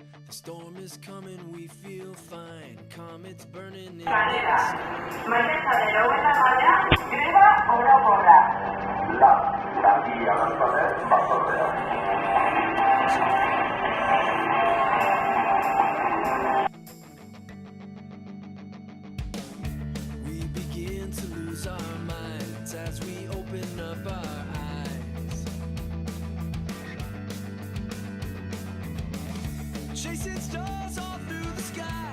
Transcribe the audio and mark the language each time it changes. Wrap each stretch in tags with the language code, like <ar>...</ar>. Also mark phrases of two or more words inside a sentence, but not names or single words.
<en>Storm is coming, we feel fine. Comets burning in the Manera, sky.</en> <eu>maiatzaren 21 greba orokorra. Lanbide arrantzale batzordea.</eu> <en>We begin to lose our minds as we open up our eyes. Chasing stars all through the sky.</en>